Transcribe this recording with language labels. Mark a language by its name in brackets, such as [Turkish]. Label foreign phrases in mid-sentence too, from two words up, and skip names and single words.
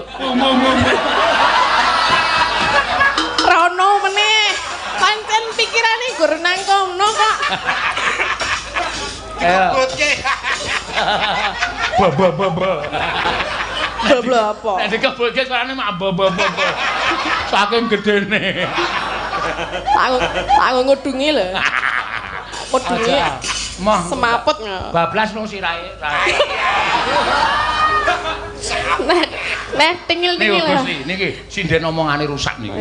[Javanese] Bung bung bung. Rono meneh. Pancen pikirane gur nang kono kok. Ayo. Ba ba ba ba. Bla apa? Nek dikebulke suarane mak ba ba ba ba. Saking gedene. Tak ngudungi lho. Ngudungi. Mah Semaput nggak? bablas nang sirahe. Nah, tingil-tingil lah. Gusti, niki sinden omongane rusak niki.